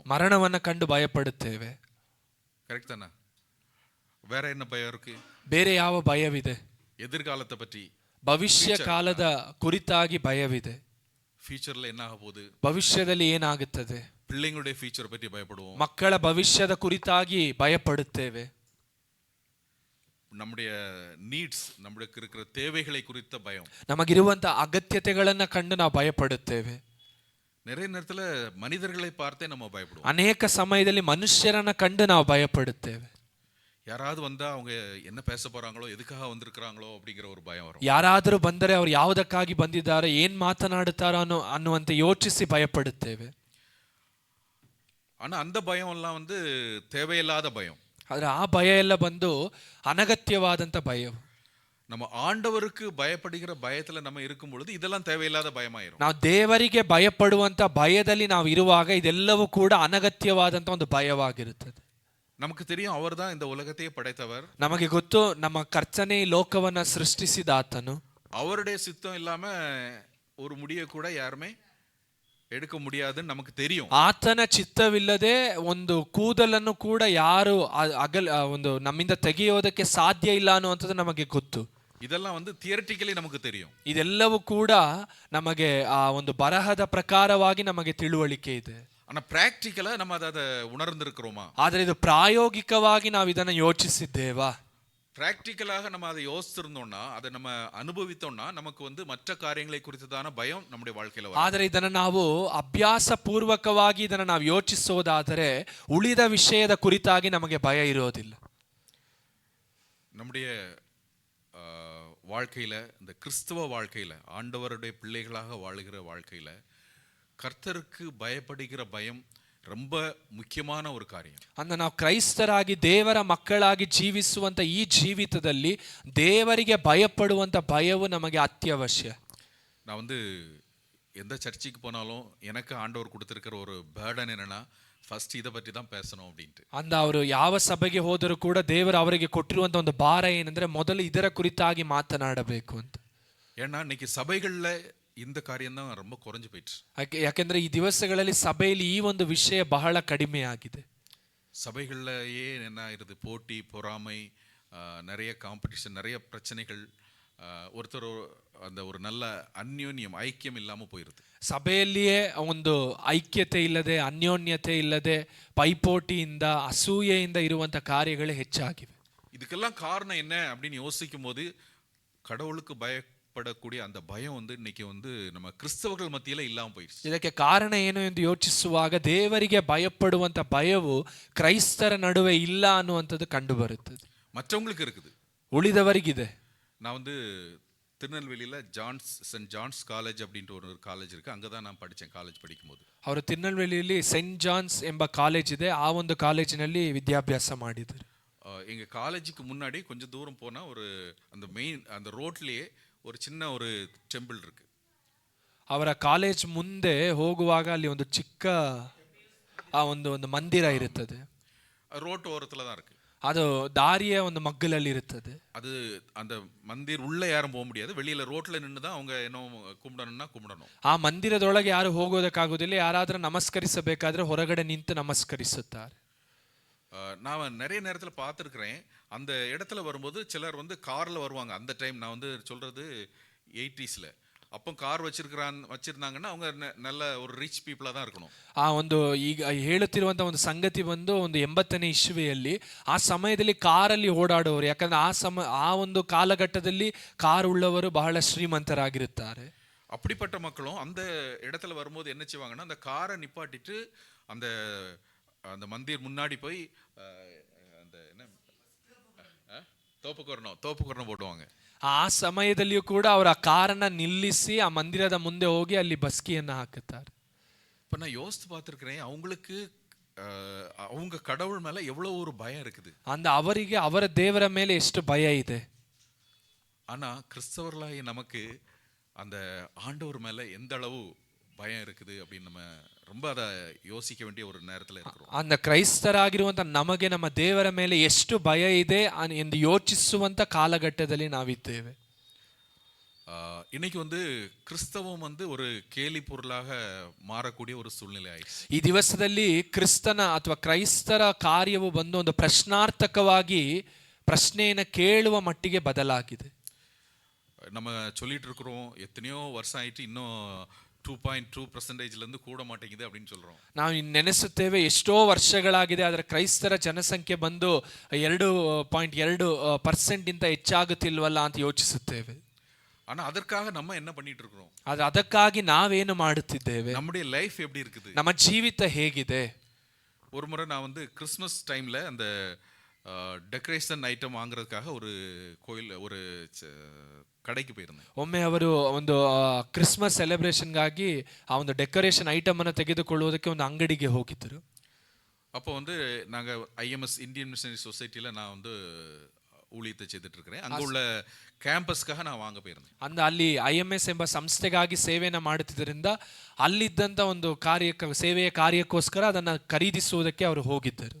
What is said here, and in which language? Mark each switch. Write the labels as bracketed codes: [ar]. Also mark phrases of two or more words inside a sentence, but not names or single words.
[kn] ಮರಣವನ್ನು ಕಂಡು ಭಯಪಡುತ್ತೇವೆ. [ta] கரெக்ட் தானா? வேற என்ன பயம் இருக்கு? [kn] ಬೇರೆ ಯಾವ ಭಯವಿದೆ? [ta] எதிர்காலத்தை பற்றி, [kn] ಭವಿಷ್ಯ ಕಾಲದ ಕುರಿತಾಗಿ ಭಯವಿದೆ. [ta] ಫ್ಯೂಚರ್ல என்ன ஆக போகுது, [kn] ಭವಿಷ್ಯದಲ್ಲಿ ಏನಾಗುತ್ತದೆ, [ta] பிள்ளைங்களுடைய ಫ್ಯೂಚರ್ பற்றி பயப்படுவோம். [kn] ಮಕ್ಕಳ ಭವಿಷ್ಯದ ಕುರಿತಾಗಿ ಭಯಪಡುತ್ತೇವೆ. [ta] நம்முடைய நீட்ஸ், நம்மளுக்கு இருக்கிற தேவைகளை குறித்த பயம், [kn] ನಮಗಿರುವಂತ ಅಗತ್ಯತೆಗಳನ್ನ ಕಂಡು ನಾವು ಭಯಪಡುತ್ತೇವೆ. [ta] நிறைய நேரத்துல மனிதர்களை பார்த்தே நம்ம பயப்படுவோம். [kn] ಅನೇಕ ಸಮಯದಲ್ಲಿ ಮನುಷ್ಯರನ್ನ ಕಂಡು ನಾವು ಭಯಪಡುತ್ತೇವೆ. [ta] ಯಾರಾவது வந்தா அவங்க என்ன பேச போறாங்களோ, எதுக்காக வந்திருக்காங்களோ அப்படிங்கிற ஒரு பயம் வரும். [kn] ಯಾರಾದರೂ ಬಂದರೆ ಅವರು ಯಾವುದಕ್ಕಾಗಿ ಬಂದಿದ್ದಾರೆ, ಏನ್ ಮಾತನಾಡುತ್ತಾರೋ ಅನ್ನುವಂತೆ ಯೋಚಿಸಿ ಭಯಪಡುತ್ತೇವೆ. [ta] ஆனா அந்த பயம் எல்லாம் தேவையில்லாத பயம். [kn] ಆದ್ರೆ ಆ ಭಯ ಎಲ್ಲ ಬಂದು ಅನಗತ್ಯವಾದಂತ ಭಯ. [ta] நம்ம ஆண்டவருக்கு பயப்படுகிற பயத்துல நம்ம இருக்கும் பொழுது இதெல்லாம் தேவையில்லாத பயமாயிரும். [kn] ನಾವು ದೇವರಿಗೆ ಭಯಪಡುವಂತ ಭಯದಲ್ಲಿ ನಾವು ಇರುವಾಗ ಇದೆಲ್ಲವೂ ಕೂಡ ಅನಗತ್ಯವಾದಂತ ಒಂದು ಭಯವಾಗಿರುತ್ತದೆ. [ta] நமக்கு தெரியும் அவர்தான் இந்த உலகத்தையே படைத்தவர். [kn] ನಮಗೆ ಗೊತ್ತು ನಮ್ಮ ಕರ್ತನೇ ಲೋಕವನ್ನ ಸೃಷ್ಟಿಸಿದ ಆತನು. [ta] அவருடைய சித்தம் இல்லாம ஒரு முடியை கூட யாருமே எடுக்க முடியாதுன்னு நமக்கு தெரியும். [kn] ಆತನ ಚಿತ್ತವಿಲ್ಲದೆ ಒಂದು ಕೂದಲನ್ನು ಕೂಡ ಯಾರು ಒಂದು ನಮ್ಮಿಂದ ತೆಗೆಯೋದಕ್ಕೆ ಸಾಧ್ಯ ಇಲ್ಲ ಅನ್ನುವಂಥದ್ದು ನಮಗೆ ಗೊತ್ತು. [ta] இதெல்லாம் தியரிட்டிಕಲಿ நமக்கு தெரியும். [kn] ಇದೆಲ್ಲವೂ ಕೂಡ ನಮಗೆ ಆ ಒಂದು ಬರಹದ ಪ್ರಕಾರವಾಗಿ ನಮಗೆ ತಿಳುವಳಿಕೆ ಇದೆ. [ta] ஆனா ப்ராக்டிகல் நம்ம அதை உணர்ந்திருக்கிறோமா? [kn] ಆದರೆ ಇದು ಪ್ರಾಯೋಗಿಕವಾಗಿ ನಾವು ಇದನ್ನು ಯೋಚಿಸಿದ್ದೇವಾ? [ta] பிராக்டிக்கலாக நம்ம அதை யோசிச்சிருந்தோம்னா, அதை நம்ம அனுபவித்தோம்னா நமக்கு மற்ற காரியங்களை குறித்ததான பயம் நம்முடைய வாழ்க்கையில வரும். [kn] ಆದರೆ ಇದನ್ನು ನಾವು ಅಭ್ಯಾಸ ಪೂರ್ವಕವಾಗಿ ಇದನ್ನು ನಾವು ಯೋಚಿಸೋದಾದರೆ ಉಳಿದ ವಿಷಯದ ಕುರಿತಾಗಿ ನಮಗೆ ಭಯ ಇರೋದಿಲ್ಲ. [ta] நம்முடைய வாழ்க்கையில, இந்த கிறிஸ்தவ வாழ்க்கையில, ஆண்டவருடைய பிள்ளைகளாக வாழுகிற வாழ்க்கையில கர்த்தருக்கு பயப்படுகிற பயம் ரொம்ப ಮುಖ್ಯமான ஒரு காரியம். [kn] ಅಂದ್ರೆ ನಾವು ಕ್ರೈಸ್ತರಾಗಿ ದೇವರ ಮಕ್ಕಳಾಗಿ ಜೀವಿಸುವಂತ ಈ ಜೀವಿತದಲ್ಲಿ ದೇವರಿಗೆ ಭಯಪಡುವಂತ ಭಯವು ನಮಗೆ ಅತ್ಯವಶ್ಯ. [ta] நான் எந்த சர்ச்சுக்கு போனாலும் எனக்கு ஆண்டவர் கொடுத்துருக்கிற ஒரு பேர்டன் என்னன்னா ஃபர்ஸ்ட் இதை பற்றி தான் பேசணும் அப்படின்ட்டு. [kn] ಅಂದ ಅವರು ಯಾವ ಸಭೆಗೆ ಹೋದರೂ ಕೂಡ ದೇವರು ಅವರಿಗೆ ಕೊಟ್ಟಿರುವಂತ ಒಂದು ಭಾರ ಏನಂದ್ರೆ ಮೊದಲು ಇದರ ಕುರಿತಾಗಿ ಮಾತನಾಡಬೇಕು ಅಂತ. [ta] ஏன்னா இன்னைக்கு சபைகளில் இந்த காரியம் தான் ரொம்ப குறைஞ்சு போயிடுச்சு. [kn] ಯಾಕೆಂದ್ರೆ ಈ ದಿವಸಗಳಲ್ಲಿ ಸಭೆಯಲ್ಲಿ ಈ ಒಂದು ವಿಷಯ ಬಹಳ ಕಡಿಮೆ ಆಗಿದೆ. [ta] சபைகள்லயே என்ன ஆயிருது, போட்டி பொறாமை, நிறைய காம்படிஷன், நிறைய பிரச்சனைகள், ஒருத்தர் அந்த ஒரு நல்ல அன்யோன்யம் ஐக்கியம் ಇல்லாமல் போயிருது. [kn] ಸಭೆಯಲ್ಲಿಯೇ ಒಂದು ಐಕ್ಯತೆ ಇಲ್ಲದೆ, ಅನ್ಯೋನ್ಯತೆ ಇಲ್ಲದೆ, ಪೈಪೋಟಿಯಿಂದ ಅಸೂಯೆಯಿಂದ ಇರುವಂತ ಕಾರ್ಯಗಳೇ ಹೆಚ್ಚಾಗಿವೆ. [ta] இதுக்கெல்லாம் காரணம் என்ன அப்படின்னு யோசிக்கும் போது கடவுளுக்கு பயப்படக்கூடிய அந்த பயம் வந்து இன்னைக்கு வந்து நம்ம கிறிஸ்தவர்கள் மத்தியில இல்லாமல் போயிடுச்சு. [kn] ಇದಕ್ಕೆ ಕಾರಣ ಏನು ಎಂದು ಯೋಚಿಸುವಾಗ ದೇವರಿಗೆ ಭಯಪಡುವಂತ ಭಯವು ಕ್ರೈಸ್ತರ ನಡುವೆ ಇಲ್ಲ ಅನ್ನುವಂಥದ್ದು ಕಂಡು ಬರುತ್ತದೆ. [ta] மற்றவங்களுக்கு இருக்குது, [kn] ಉಳಿದವರಿಗಿದೆ. [ta] நான் வந்து திருநெல்வேலியில் சென்ட் ஜான்ஸ் காலேஜ் அப்படின்ட்டு ஒரு காலேஜ் இருக்குது, அங்கே தான் நான் படித்தேன் காலேஜ் படிக்கும்போது. [kn] ಅವರು ತಿರುನೆಲ್ವೇಲಿಯಲ್ಲಿ ಸೆಂಟ್ ಜಾನ್ಸ್ ಎಂಬ ಕಾಲೇಜ್ ಇದೆ, ಆ ಒಂದು ಕಾಲೇಜಿನಲ್ಲಿ ವಿದ್ಯಾಭ್ಯಾಸ ಮಾಡಿದರು. [ta] எங்கள் காலேஜுக்கு முன்னாடி கொஞ்சம் தூரம் போனால் ஒரு அந்த ரோட்லேயே ஒரு சின்ன ஒரு டெம்பிள் இருக்கு. [kn] ಅವರ ಕಾಲೇಜ್ ಮುಂದೆ ಹೋಗುವಾಗ ಅಲ್ಲಿ ಒಂದು ಚಿಕ್ಕ ಒಂದು ಮಂದಿರ ಇರುತ್ತದೆ. [ta] ரோட்டு ஓரத்தில் தான் இருக்கு. [kn] ಅದು ದಾರಿಯ ಒಂದು ಮಗ್ಗಲಲ್ಲಿ ಇರುತ್ತದೆ. [ta] அது அந்த மந்திர் உள்ள யாரும் போக முடியாது, வெளியில ரோட்ல நின்று தான் அவங்க ஏனோ கும்பிடணும்னா கும்பிடணும். [kn] ಆ ಮಂದಿರದೊಳಗೆ ಯಾರು ಹೋಗೋದಕ್ಕಾಗೋದಿಲ್ಲ, ಯಾರಾದರೂ ನಮಸ್ಕರಿಸಬೇಕಾದ್ರೆ ಹೊರಗಡೆ ನಿಂತು ನಮಸ್ಕರಿಸುತ್ತಾರೆ. [ta] நான் நிறைய நேரத்தில் பார்த்துருக்குறேன், அந்த இடத்துல வரும்போது சிலர் வந்து காரில் வருவாங்க. அந்த டைம் நான் வந்து சொல்கிறது 80s, அப்போ கார் வச்சிருந்தாங்கன்னா அவங்க நல்ல ஒரு [en] rich people [ta] தான் இருக்கணும். [kn] ಆ ಒಂದು ಈಗ ಹೇಳುತ್ತಿರುವಂತ ಒಂದು ಸಂಗತಿ ಬಂದು ಒಂದು 80ನೇ ಇಸ್ವಿಯಲ್ಲಿ ಆ ಸಮಯದಲ್ಲಿ ಕಾರಲ್ಲಿ ಓಡಾಡುವವರು, ಯಾಕಂದ್ರೆ ಆ ಒಂದು ಕಾಲಘಟ್ಟದಲ್ಲಿ ಕಾರ್ ಉಳ್ಳವರು ಬಹಳ ಶ್ರೀಮಂತರಾಗಿರುತ್ತಾರೆ. [ta] அப்படிப்பட்ட மக்களும் அந்த இடத்துல வரும்போது என்ன செய்வாங்கன்னா, அந்த காரை நிப்பாட்டிட்டு அந்த அந்த மந்திர் முன்னாடி போய் அந்த என்ன தோப்புக்கரணம் போடுவாங்க. [kn] ಆ ಸಮಯದಲ್ಲಿಯೂ ಕೂಡ ಅವರ ಕಾರನ್ನ ನಿಲ್ಲಿಸಿ ಆ ಮಂದಿರದ ಮುಂದೆ ಹೋಗಿ ಅಲ್ಲಿ ಬಸ್ಕಿಯನ್ನು ಹಾಕುತ್ತಾರೆ. [ta] இப்போ நான் யோசித்து பார்த்துருக்கிறேன், அவங்களுக்கு அவங்க கடவுள் மேலே எவ்வளோ ஒரு பயம் இருக்குது. [kn] அந்த ಅವರಿಗೆ ಅವರ ದೇವರ ಮೇಲೆ ಎಷ್ಟು ಭಯ ಇದೆ. [ta] ஆனால் கிறிஸ்தவர்களாகிய நமக்கு அந்த ஆண்டவர் மேலே எந்த அளவு பயம் இருக்குது அப்படின்னு நம்ம ரொம்ப அதை யோசிக்க வேண்டிய ஒரு நேரத்தில் இருக்கிறோம். [kn] அந்த ಕ್ರೈಸ್ತರಾಗಿರುವಂತ ನಮಗೆ ನಮ್ಮ ದೇವರ ಮೇಲೆ ಎಷ್ಟು ಭಯ ಇದೆ ಎಂದು ಯೋಚಿಸುವಂತ ಕಾಲಘಟ್ಟದಲ್ಲಿ ನಾವಿದ್ದೇವೆ. [ta] இன்னைக்கு வந்து கிறிஸ்தவம் வந்து ஒரு கேலி பொருளாக மாறக்கூடிய ஒரு சூழ்நிலை ஆயிடுச்சு. [kn] ಈ ದಿವಸದಲ್ಲಿ ಕ್ರಿಸ್ತನ ಅಥವಾ ಕ್ರೈಸ್ತರ ಕಾರ್ಯವು ಬಂದು ಒಂದು ಪ್ರಶ್ನಾರ್ಥಕವಾಗಿ ಪ್ರಶ್ನೆಯನ್ನು ಕೇಳುವ ಮಟ್ಟಿಗೆ ಬದಲಾಗಿದೆ. [ta] நம்ம சொல்லிட்டு இருக்கிறோம், எத்தனையோ வருஷம் ஆயிட்டு இன்னும் 2.2% கூட மாட்டேங்குது அப்படின்னு சொல்றோம். [kn] ನಾವು ನೆನೆಸುತ್ತೇವೆ, ಎಷ್ಟೋ ವರ್ಷಗಳಾಗಿದೆ, ಆದರೆ ಕ್ರೈಸ್ತರ ಜನಸಂಖ್ಯೆ ಬಂದು 2.2% ಇಂತ ಹೆಚ್ಚಾಗುತ್ತಿಲ್ವಲ್ಲ ಅಂತ ಯೋಚಿಸುತ್ತೇವೆ. [ta] ஆனா அதற்காக நம்ம என்ன பண்ணிட்டு இருக்கிறோம்? [kn] ಆದ್ರೆ ಅದಕ್ಕಾಗಿ ನಾವೇನು ಮಾಡುತ್ತಿದ್ದೇವೆ? [ta] நம்முடைய லைஃப் எப்படி இருக்குது? [kn] ನಮ್ಮ ಜೀವಿತ ಹೇಗಿದೆ? [ta] ஒரு முறை நான் வந்து [en] Christmas time [ta] அந்த [en] decoration item [ta] வாங்குறதுக்காக ஒரு கோயில் ஒரு கடைக்கு போயிருந்தேன். [kn] ಒಮ್ಮೆ ಅವರು ಒಂದು [en] Christmas celebration [kn] ಆ ಒಂದು [en] decoration item [kn] ಅನ್ನು ತೆಗೆದುಕೊಳ್ಳುವುದಕ್ಕೆ ಒಂದು ಅಂಗಡಿಗೆ ಹೋಗಿದ್ದರು. [ta] அப்போ வந்து நாங்கள் IMS இந்தியன் மிஷனரி சொசைட்டியில் நான் வந்து ஊழியத்தை செய்துட்டு இருக்கிறேன். அங்கே உள்ள ಕ್ಯಾಂಪಸ್ಗಾக நான் வாங்க போயிருந்தேன். [kn] ಅಂದ ಅಲ್ಲಿ IMS ಎಂಬ ಸಂಸ್ಥೆಗಾಗಿ ಸೇವೆಯನ್ನು ಮಾಡುತ್ತಿದ್ದರಿಂದ ಅಲ್ಲಿದ್ದಂಥ ಒಂದು ಸೇವೆಯ ಕಾರ್ಯಕ್ಕೋಸ್ಕರ ಅದನ್ನು ಖರೀದಿಸುವುದಕ್ಕೆ ಅವರು ಹೋಗಿದ್ದರು.